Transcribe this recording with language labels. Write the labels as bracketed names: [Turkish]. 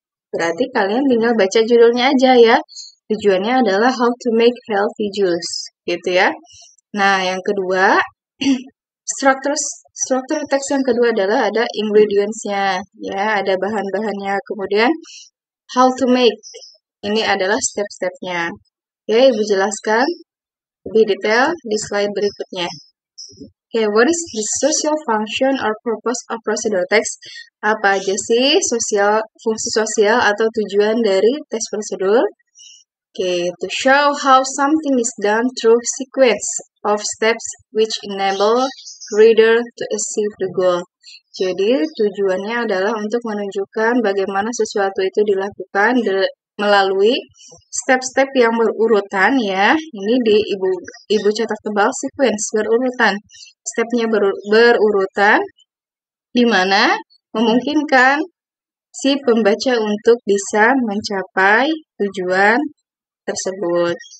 [Indonesian] Berarti kalian tinggal baca judulnya aja ya. Tujuannya adalah [English] how to make healthy juice, [Indonesian] gitu ya. Nah, yang kedua, struktur teks yang kedua adalah ada ingredients-nya, ya, ada bahan-bahannya. Kemudian how to make, ini adalah step-stepnya. Oke, Ibu jelaskan lebih detail di slide berikutnya. [English] Oke, what is the social function or purpose of procedural text? [Indonesian] Apa aja sih fungsi sosial atau tujuan dari teks prosedur? [English] Oke, to show how something is done through sequence of steps which enable reader to achieve the goal. [Indonesian] Jadi, tujuannya adalah untuk menunjukkan bagaimana sesuatu itu dilakukan melalui step-step yang berurutan, ya. Ini di Ibu cetak tebal sequence berurutan. Stepnya berurutan di mana memungkinkan si pembaca untuk bisa mencapai tujuan tersebut.